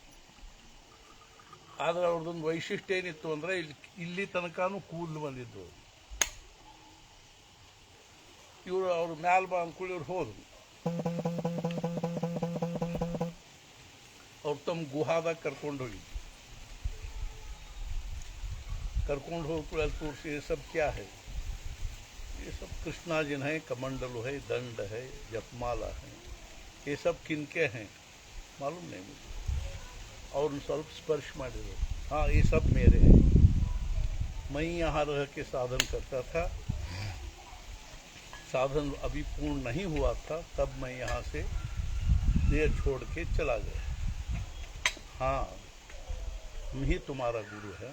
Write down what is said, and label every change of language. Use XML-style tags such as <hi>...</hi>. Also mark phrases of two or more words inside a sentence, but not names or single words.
<kn>ಆದರೆ ಅವ್ರದ್ದೊಂದು ವೈಶಿಷ್ಟ್ಯ ಏನಿತ್ತು ಅಂದರೆ ಇಲ್ಲಿ ತನಕನೂ ಕೂದಲು ಬಂದಿದ್ದು. ಅವ್ರು ಮ್ಯಾಲ ಬಾ ಅಂದ್ಕೊಳ್ಳಿ ಇವ್ರು ಹೋದ್ರು. ಅವ್ರು ತಮ್ಮ ಗುಹಾದಾಗ ಕರ್ಕೊಂಡು ಹೋಗಿದ್ರು. ಕರ್ಕೊಂಡು ಹೋಗ್ಕೊಳ್ಳಿ ಅಲ್ಲಿ ತೋರಿಸಿ,</kn> <hi>ये सब क्या है? ये सब कृष्णाजिन है, कमंडल है, दंड है, जपमाला है. ये सब किनके हैं मालूम नहीं मुझे.</hi> <kn>ಅವ್ರನ್ನ ಸ್ವಲ್ಪ ಸ್ಪರ್ಶ ಮಾಡಿದ್ರು.</kn> <hi>हाँ ये सब मेरे हैं. मैं यहाँ रह के साधन करता था. साधन अभी पूर्ण नहीं हुआ था, तब मैं यहाँ से देह छोड़ के चला गया. हाँ हम ही तुम्हारा गुरु है.</hi>